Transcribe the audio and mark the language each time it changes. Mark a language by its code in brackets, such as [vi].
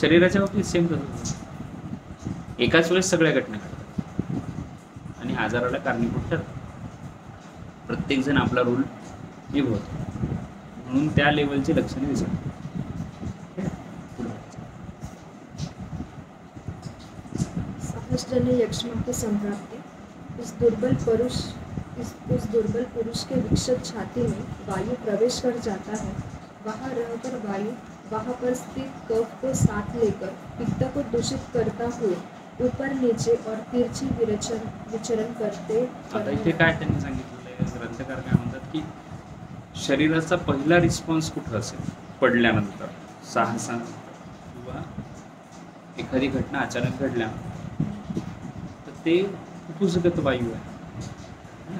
[mr] शरीराच्या बाबतीत सेम तसंच, एकाच वेळेस सगळ्या घटना घडतात आणि आजाराला कारणीभूत ठरतात. प्रत्येकजण आपला रोल निभवतो म्हणून त्या लेवलची लक्षणे दिसतात. [hi] सहजजन्य यक्ष्मा की संप्राप्ति. उस दुर्बल पुरुष के विक्षत छाती में वायु प्रवेश कर जाता है. वहाँ रहकर वायु वहाँ पर स्थित कफ को साथ लेकर पित्त को दूषित करता हुए ऊपर नीचे और तिरछी विचरण करते. [mr] आता इथे काय त्यांनी सांगितलेलं आहे, ग्रंथकार काय म्हणतात की शरीराचा पहिला रिस्पॉन्स कुठं असेल, पडल्यानंतर, साहसानंतर किंवा एखादी घटना अचानक घडल्यानंतर, तर ते फुफ्फुसगत वायू आहे.